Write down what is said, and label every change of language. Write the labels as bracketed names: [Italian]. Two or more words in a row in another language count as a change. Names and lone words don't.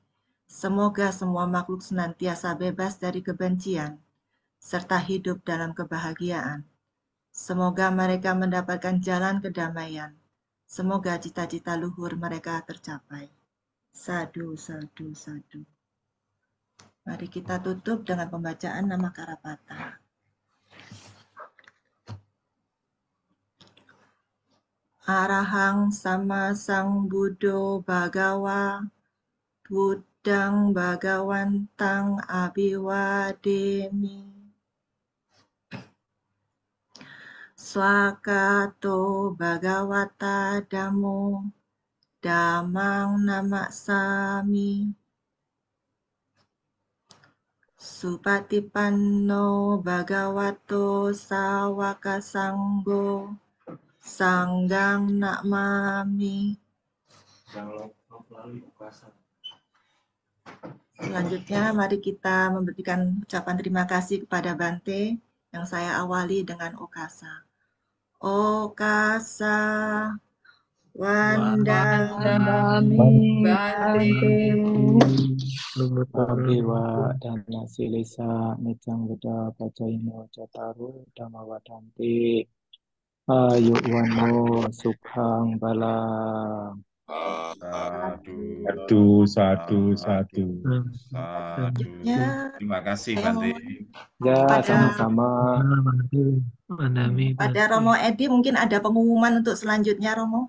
[Indonesian] Semoga semua makhluk senantiasa bebas dari kebencian, serta hidup dalam kebahagiaan. Semoga mereka mendapatkan jalan kedamaian. Semoga cita-cita luhur mereka tercapai. [Pali] Sadu, sadu, sadu. [Indonesian] Mari kita tutup dengan pembacaan nama Karapata. [Pali] Arahang sama sang Buddho Bhagawa, Buddhang Bhagawantang Abhiwademi. Swakato Bhagavata Dhammo, Dhammang Namassami. Supatipanno Bhagavato Sawaka Sanggo, Sanggang Namami. [Indonesian] Selanjutnya, mari kita memberikan ucapan terima kasih kepada Bante yang saya awali dengan Okasa. [Pali] Okasa Wandami Bante. Abiwa dana silisa nicang buddha pacaino cataru dhamma wadanti ayu wano sukhang balang. [Indonesian] Satu. Satu. Selanjutnya, Terima kasih, saya Bante. Ya, Pada- sama-sama. pada Romo Edi mungkin ada pengumuman untuk selanjutnya, Romo.